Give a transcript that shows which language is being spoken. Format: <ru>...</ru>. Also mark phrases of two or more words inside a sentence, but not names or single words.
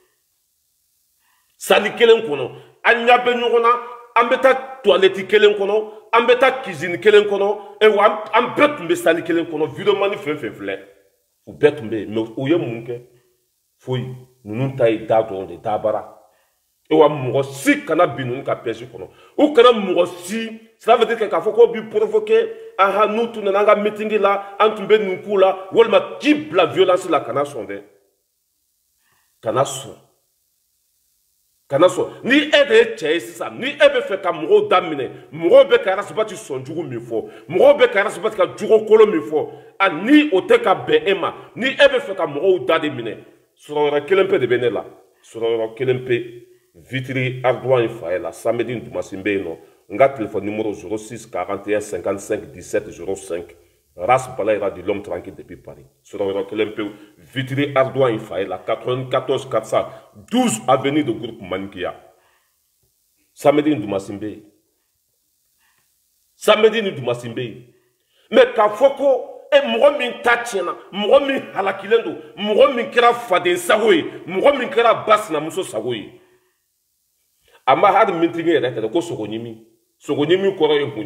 <bm>an ɲa bɛ ɲɔgɔn na an bɛ taa toilette kelen kɔnɔ an bɛ taa cuisine kelen kɔnɔ wa an bɛɛ tun bɛ sali kelen kɔnɔ video mani fɛn fɛn filɛ u bɛɛ tun bɛ yen mais u ye mun kɛ foyi ninnu ta ye da dɔrɔn de dabara wa mɔgɔ si kana bin ninnu ka piège kɔnɔ u kana mɔgɔ si</bm> <fr>cela veut dire que</fr> <bm>k'a fɔ ko bi provoquer n'u tun nana an ka mitingi la an tun bɛ nin k'u la walima k'i bila violence la kana sɔn dɛ kana sɔn ni e de ye cɛ ye sisan ni e bɛ fɛ ka mɔgɔw da minɛ mɔgɔw bɛ ka rasbaci sɔn jugu min fɔ mɔgɔw bɛ ka rasbaci ka jugu kolo min fɔ ni o tɛ ka bɛn e ma ni e bɛ fɛ ka mɔgɔw da de minɛ sɔrɔyɔrɔ kelen pe de bɛ ne la sɔrɔyɔrɔ kelen pe Vitry Ardoin fa ye la samedi Dumasi n bɛ yen nɔ n ka</bm> <fr>téléphone numéro</fr> <bm>06 41 55 17 05 Ras Balayira</bm> <fr>de l'homme tranquille depuis Paris.</fr> <bm>Sɔrɔyɔrɔ kelen pewu Vitry Ardoin fa ye la 94 412 avenue de groupe Manikia. Samedi Dumasi n bɛ yen. Samedi ni Dumasi n bɛ yen. Mais k'a fɔ ko mɔgɔ min ta tiɲɛna mɔgɔ min halakilen don mɔgɔ min kɛra faden sago ye mɔgɔ min kɛra ba sinamuso sago ye a ma hali mitigi yɛrɛ tɛ ko sogo ɲimi kɔrɔ ye mun</bm>